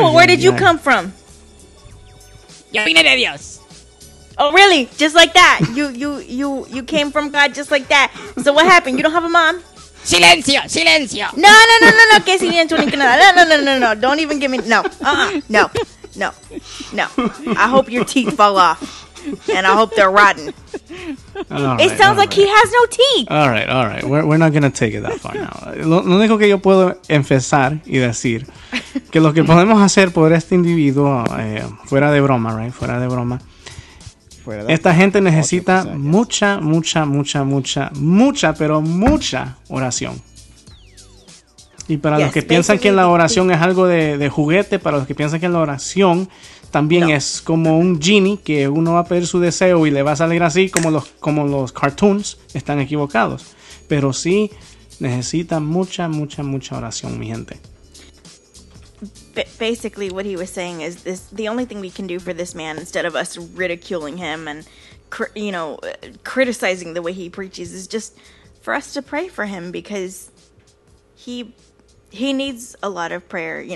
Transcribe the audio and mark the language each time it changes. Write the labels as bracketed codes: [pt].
[en] Well, where did you come from? [es] Yo vine de Dios. [en] Oh, really? Just like that? You came from God just like that. So what happened? You don't have a mom? [es] Silencio, silencio. No, que silencio ni que nada. [en] No, don't even give me, no, no. I hope your teeth fall off, and I hope they're rotten. It sounds like he has no teeth. All right. We're not going to take it that far now. [es] Lo único que yo puedo empezar y decir que lo que podemos hacer por este individuo, fuera de broma, right? Fuera de broma. Esta gente necesita mucha oración. Y para los que piensan que la oración es algo de juguete, para los que piensan que la oración también es como un genie que uno va a pedir su deseo y le va a salir así como los cartoons, están equivocados. Pero sí necesita mucha oración, mi gente. [en] Basically, what he was saying is this: the only thing we can do for this man, instead of us ridiculing him and criticizing the way he preaches, is just for us to pray for him, because he needs a lot of prayer.